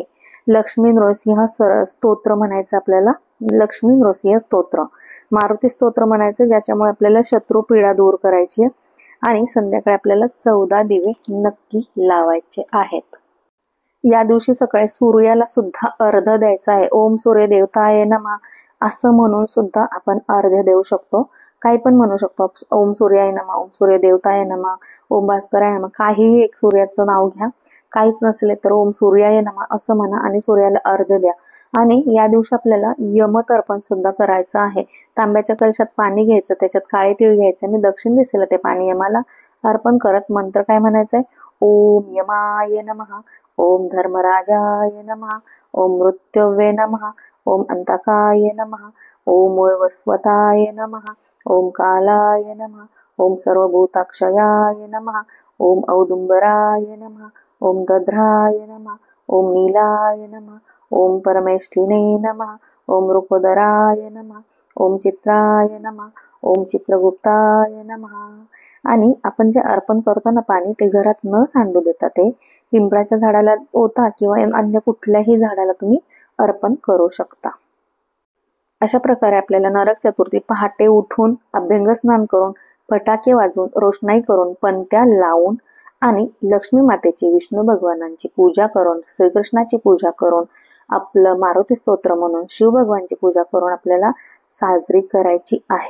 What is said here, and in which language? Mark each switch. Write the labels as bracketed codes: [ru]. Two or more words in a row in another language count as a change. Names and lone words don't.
[mr] लक्ष्मी नृसिंह स्तोत्र म्हणायचं आपल्याला, लक्ष्मी नृसिंह स्तोत्र, मारुती स्तोत्र म्हणायचं, ज्याच्यामुळे आपल्याला शत्रू पीडा दूर करायची आहे। आणि संध्याकाळी आपल्याला 14 दिवे नक्की लावायचे आहेत। या दिवशी सकाळी सूर्याला सुद्धा अर्घ्य द्यायचं आहे। [sa] ओम सूर्य देवताय नमः [mr] असं म्हणून सुद्धा आपण अर्घ्य देऊ शकतो, काही पण म्हणू शकतो। [sa] ओम सूर्याय नमः, ओम सूर्य देवताय नमः, ओम भास्कराय नमः, [mr] काहीही एक सूर्याचं नाव घ्या। काहीच नसले तर [sa] ओम सूर्याय नमः [mr] असं म्हणा आणि सूर्याला अर्घ्य द्या। आणि या दिवशी आपल्याला यमतर्पण सुद्धा करायचं आहे। तांब्याच्या कलशात पाणी घ्यायचं, त्याच्यात काळे तीळ घ्यायचे आणि दक्षिण दिशेला ते पाणी यमाला अर्पण करत मंत्र काय म्हणायचंय? [sa] ओम यमाय नमः, ओम धर्मराजाय नमः, ओम मृत्युवे नमः, ओम अंतकाय नमः, ओम वैवस्वताय नमः, ओम कालाय नमः, ओम सर्वभूताक्षयाय नमः, ओम औदुंबराय नमः, ओम दध्राय नमः, ओम नीलाय नमः, ओम परमेष्ठिने नमः, ओम रूपधराय नमः, ओम चित्राय नमः, ओम चित्रगुप्ताय नमः। [mr] आणि आपण जे अर्पण करतो ना पाणी, ते घरात न सांडू देता ते पिंपळाच्या झाडाला ओता किंवा अन्य कुठल्याही झाडाला तुम्ही अर्पण करू शकता। अशा प्रकारे आपल्याला नरक चतुर्थी पहाटे उठून अभ्यंग स्नान करून, फटाके वाजवून, रोषणाई करून, पणत्या लावून आणि लक्ष्मी मातेची, विष्णू भगवानांची पूजा करून, श्रीकृष्णाची पूजा करून, आपलं मारुती स्तोत्र म्हणून शिव भगवानची पूजा करून आपल्याला साजरी करायची आहे।